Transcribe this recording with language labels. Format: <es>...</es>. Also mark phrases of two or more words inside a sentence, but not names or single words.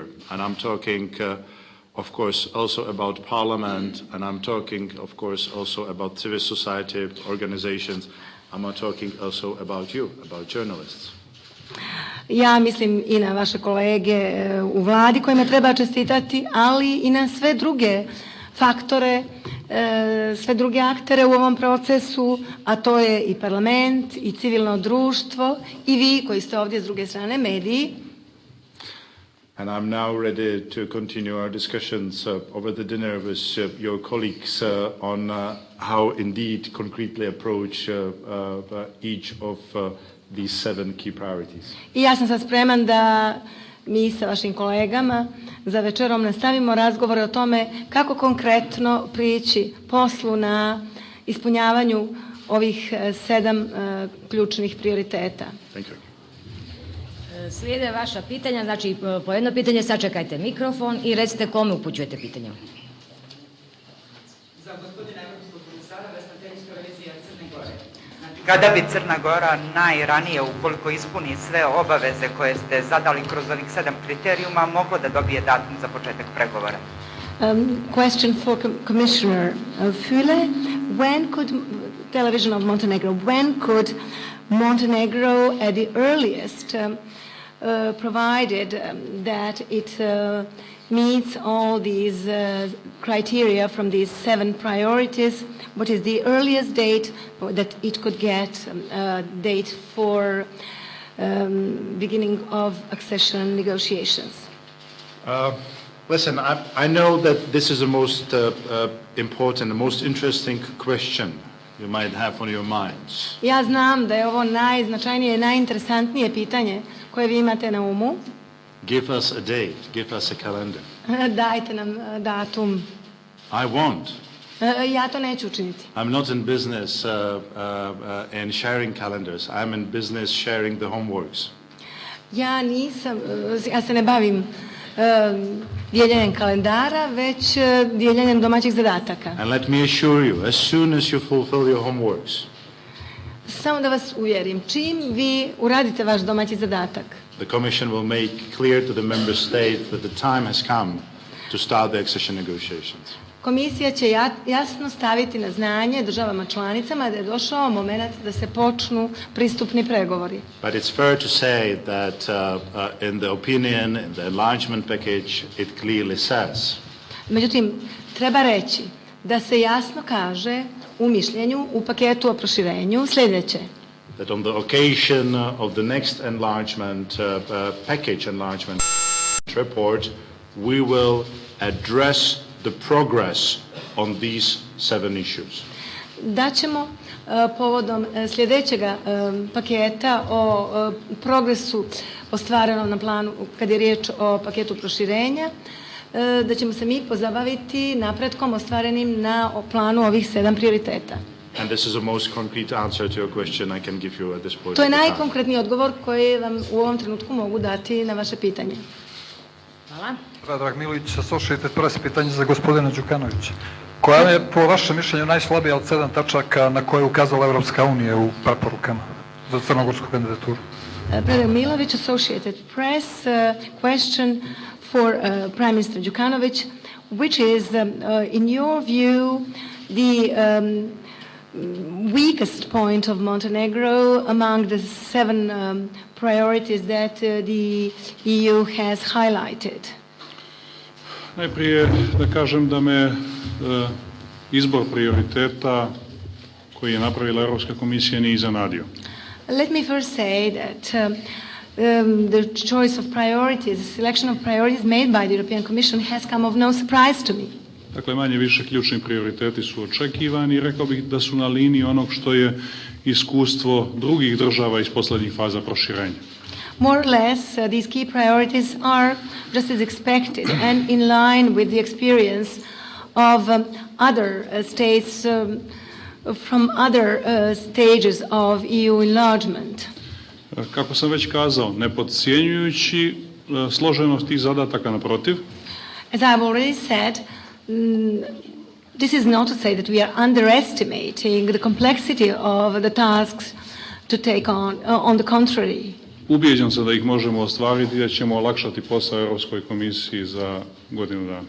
<en>And I'm talking, of course, also about Parliament, and I'm talking, of course, also about civil society organizations. I'm talking also about you, about journalists.</en> <sr>Ja mislim i na vaše kolege u vladi kojima treba čestitati, ali i na sve druge faktore, sve druge aktere u ovom procesu, a to je i parlament, i civilno društvo, i vi koji ste ovdje s druge strane, mediji.</sr> <en>And I'm now ready to continue our discussions over the dinner with your colleagues on how indeed concretely approach each of these 7 key priorities.</en> <sr>I ja sam sad spreman da mi sa vašim kolegama za večerom nastavimo razgovore o tome kako konkretno prići poslu na ispunjavanju ovih 7 ključnih prioriteta.</sr> <en>Thank you.</en> <sr>Slijede vaša pitanja, znači po jedno pitanje sačekajte mikrofon i recite kome upućujete pitanje. Za gospodina Evropskog komisara, Vesna revizija Crne Gore. Znači, kada bi Crna Gora najranije, ukoliko ispuni sve obaveze koje ste zadali kroz ovih 7 kriterijuma, moglo da dobije datum za početak pregovora?</sr> <en>Question for Commissioner Füle. When could television of Montenegro, when could Montenegro at the earliest, provided that it meets all these criteria from these 7 priorities, what is the earliest date that it could get a date for beginning of accession negotiations? Listen, I know that this is the most important, the most interesting question you might have on your minds.</en> <sr>Ja znam da je ovo najznačajnije i najinteresantnije pitanje koje vi imate na umu.</sr> <en>Give us a date, give us a calendar.</en> <sr>Dajte nam datum.</sr> <en>I won't.</en> <sr>Ja to neću učiniti.</sr> <en>I'm not in business in sharing calendars. I'm in business sharing the homeworks.</en> <sr>Ja se ne bavim dijeljenjem kalendara, već dijeljenjem domaćih zadataka.</sr> <en>And let me assure you, as soon as you fulfill your homeworks,</en> <sr>samo da vas uvjerim, čim vi uradite vaš domaći zadatak,</sr> <en>the Commission will make clear to the member state that the time has come to start the accession negotiations.</en> <sr>Komisija će jasno staviti na znanje državama članicama da je došao moment da se počnu pristupni pregovori.</sr> <en>But it's fair to say that in the opinion, in the enlargement package, it clearly says.</en> <sr>Međutim, treba reći da se jasno kaže u mišljenju, u paketu o proširenju, sljedeće.</sr> <en>That on the occasion of the next enlargement package enlargement report, we will address the progress on these 7 issues.</en> <sr>Da ćemo povodom sljedećeg paketa o progresu ostvarenom na planu, kad je riječ o paketu proširenja, da ćemo se mi pozabaviti napretkom ostvarenim na planu ovih 7 prioriteta.</sr> <en>And this is the most concrete answer to your question I can give you at this point.</en> <sr>To je najkonkretniji odgovor koji vam u ovom trenutku mogu dati na vaše pitanje. Hvala. Predrag Milić, Associated Press, pitanje za gospodina Đukanovića. Koja je po vašem mišljenju najslabija od 7 tačaka na koje je ukazala Evropska unija u preporukama za crnogorsku kandidaturu? Predrag Milović,</sr> <en>Associated Press, question for Prime Minister Đukanović, which is, in your view, the weakest point of Montenegro among the 7 priorities that the EU has highlighted?</en> <sr>Najprije da kažem da me izbor prioriteta koji je napravila Evropska komisija nije iznenadio.</sr> <en>Let me first say that the choice of priorities, the selection of priorities made by the European Commission has come of no surprise to me.</en> <sr>Dakle, manje više ključni prioriteti su očekivani i rekao bih da su na liniji onog što je iskustvo drugih država iz poslednjih faza proširenja.</sr> <en>More or less, these key priorities are just as expected and in line with the experience of other states from other stages of EU enlargement.</en> <sr>Kako sam već kazao, ne podcjenjujući složenost tih zadataka, naprotiv.</sr> <en>As I've already said, this is not to say that we are underestimating the complexity of the tasks to take on the contrary.</en> <sr>Ubijeđen sam da ih možemo ostvariti i da ćemo olakšati posao Evropskoj komisiji za godinu dana.</sr>